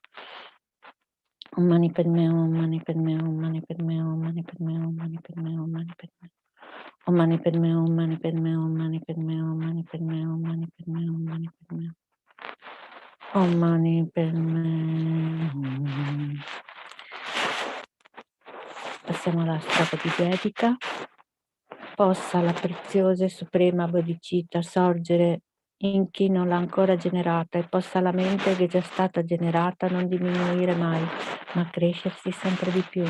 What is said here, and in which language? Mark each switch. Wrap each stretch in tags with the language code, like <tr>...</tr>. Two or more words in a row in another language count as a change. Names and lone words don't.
<sa>Om Mani Padme Hum, Mani Padme Hum, Mani Padme Hum, Mani Padme Hum, Mani Padme Hum, Mani Padme Hum. Om Mani Padme Hum, Mani Padme Hum, Mani Padme Hum, Mani Padme Hum, Mani Padme Hum, Mani Padme Hum. Om Mani Padme Hum.</sa> <it>Passiamo alla strofa di dedica. Possa la preziosa e suprema bodhicitta sorgere in chi non l'ha ancora generata e possa la mente che è già stata generata non diminuire mai, ma crescersi sempre di più.</it>